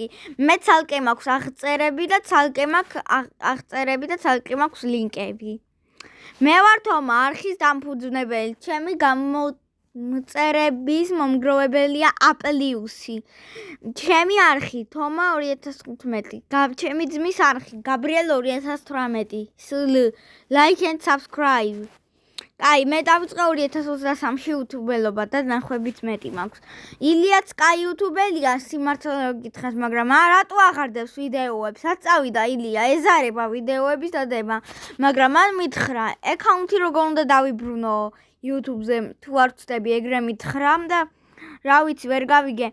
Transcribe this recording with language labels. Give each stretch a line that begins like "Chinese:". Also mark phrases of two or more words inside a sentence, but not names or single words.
Georgian: მე ცალკე მაქვს აღწერები და ცალკე მაქვს ლინკები. მე ვარ თომა, არხის დამფუძნებელი. ჩემი გამოწერების მომგროვებელია აპლიუსი. ჩემი არხი თომა 2015. ჩემი ძმის არხი გაბრიელ 2018. სულ
English: like and subscribe.
Georgian: კაი, მე დავიწყე 2023-ში იუთუბელობა და ნახვებით მეტი მაქვს. ილიაც კაი იუთუბელია, სიმართლე გითხრათ, მაგრამ რატო აღარდებს ვიდეოებს? აწავიდა ილია, ეზარება ვიდეოების დადება, მაგრამ მან მითხრა, აკაუნთი როგორ უნდა დავიბრუნო YouTube-ზე, თუ არ ვწდები ეგრე მითხრა და რა ვიცი, ვერ გავიგე.